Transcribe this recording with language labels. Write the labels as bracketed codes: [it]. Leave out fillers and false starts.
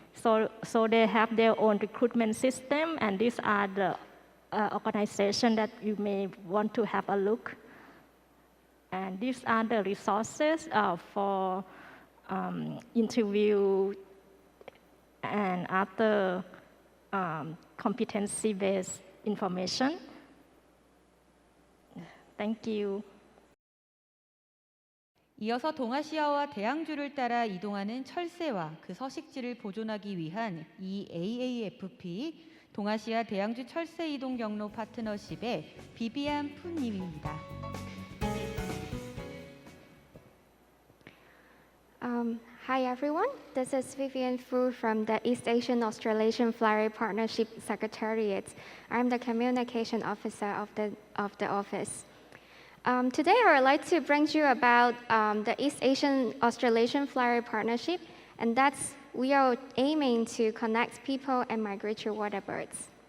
[en] So they have their own recruitment system, and these are the organizations that you may want to have a look. And these are the resources for interview and other competency-based information. Thank you. [ko] 이어서 동아시아와 대양주를 따라 이동하는 철새와 그 서식지를 보존하기 위한 EAAFP 동아시아 대양주 철새이동경로 파트너십의 비비안 푸님입니다. [en] Hi everyone, this is Vivian Fu from the East Asian Australasian Flower Partnership Secretariat. I'm the Communication Officer of the office. Today I would like to bring you about the East Asian Australasian Flower Partnership, and that's we are aiming to connect people and migratory water birds.